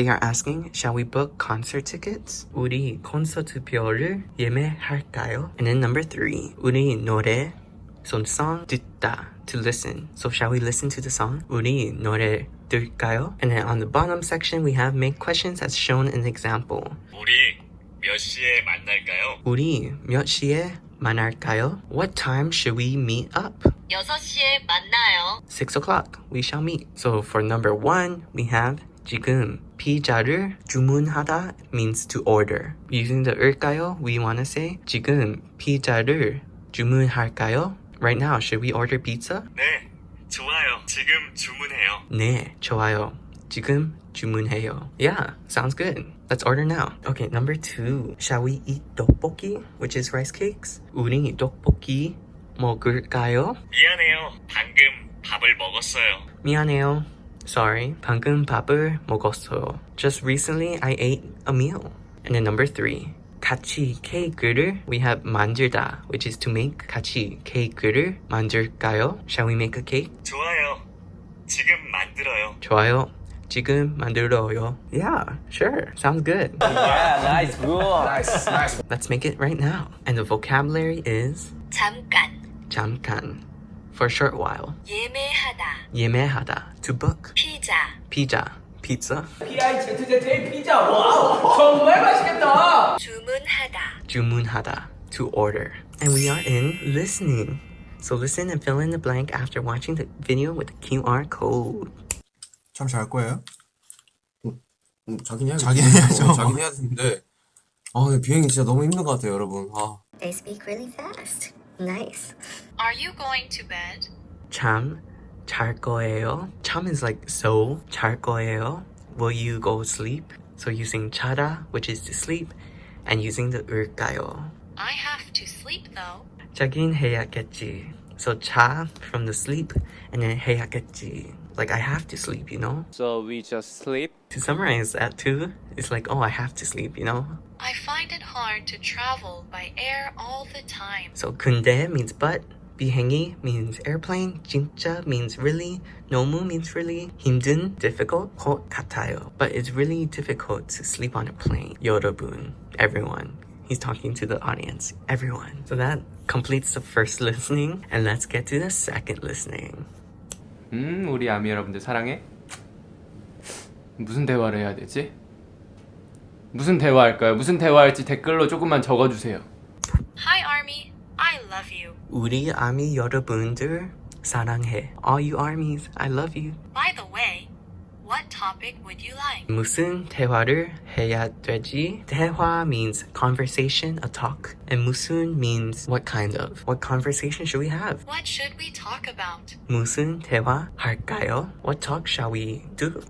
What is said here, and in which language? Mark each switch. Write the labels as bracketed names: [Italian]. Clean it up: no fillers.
[English] They are asking, shall we book concert tickets? [Korean] 우리 콘서트 표를 예매할까요? [English] And then number 3, [Korean] 우리 노래, [English] so song 듣다, to listen. So shall we listen to the song? [Korean] 우리 노래 들까요? [English] And then on the bottom section, we have make questions as shown in the example. [Korean] 우리 몇 시에 만날까요? 우리 몇 시에 만날까요? [English] What time should we meet up? [Korean] 6시에 만나요. [English] 6 o'clock, we shall meet. So for number 1, we have [Korean] 지금 피자를 주문하다 [English] means to order. Using the 을까요, we want to say [Korean] 지금 피자를 주문할까요? [English] Right now, should we order pizza? [Korean] 네, 좋아요. 지금 주문해요. 네, 좋아요. 지금 주문해요. [English] Yeah, sounds good. Let's order now. Okay, number 2. Shall we eat 떡볶이, which is rice cakes? [Korean] 우리 떡볶이 먹을까요? 미안해요. 방금 밥을 먹었어요. 미안해요. [English] Sorry, [Korean] 방금 밥을 먹었어요. [English] Just recently, I ate a meal. And then number 3. [Korean] 같이 케이크를 [English] we have 만들다, which is to make. [Korean] 같이 케이크를 만들까요? [English] Shall we make a cake? [Korean] 좋아요. 지금 만들어요. 좋아요. 지금 만들어요. [English] Yeah, sure. Sounds good. Yeah, nice, good. Nice. Let's make it right now. And the vocabulary is 잠깐, for a short while. 예매하다, to book. 피자, pizza. [Korean] PIZZ의 피자. 와우, 정말 맛있겠다. [English] 주문하다, to order. And we are in listening. So listen and fill in the blank after watching the video with the QR code. [Korean] 참 잘 거예요? 자긴 해야겠죠. 자긴 해야죠. 자긴 해야 되는데 근데 비행이 진짜 너무 힘든 것 같아요, 여러분. [English] They speak really fast. Nice. Are you going to bed? [Korean] 잘 거예요. 참 [English] is like so. [Korean] 잘 거예요. [English] Will you go sleep? So using 자다, which is to sleep, and using the 을까요. I have to sleep though. [Korean] 자긴 해야겠지. [English] So 자 from the sleep, and then [Korean] 해야겠지. [English] Like I have to sleep, you know? So we just sleep? To summarize that too, it's like, oh, I have to sleep, you know? I find it hard to travel by air all the time. So 근데 means but, 비행기 means airplane, 진짜 means really, 너무 means really, 힘든, difficult, 것 같아요. But it's really difficult to sleep on a plane. 여러분, everyone. He's talking to the audience, everyone. So that completes the first listening, and let's get to the second listening. [Korean] 우리 아미 여러분들 사랑해? 무슨 대화를 해야 되지? 무슨 대화할까요? 무슨 대화할지 댓글로 조금만 적어주세요. [English] Hi Army, I love you. [Korean] 우리 아미 여러분들 사랑해. [English] All you armies, I love you. By the way, what topic would you like? [Korean] 무슨 대화를 해야 되지? [English] 대화 means conversation, a talk. And 무슨 means what kind of. What conversation should we have? What should we talk about? [Korean] 무슨 대화 할까요? [English] What talk shall we do?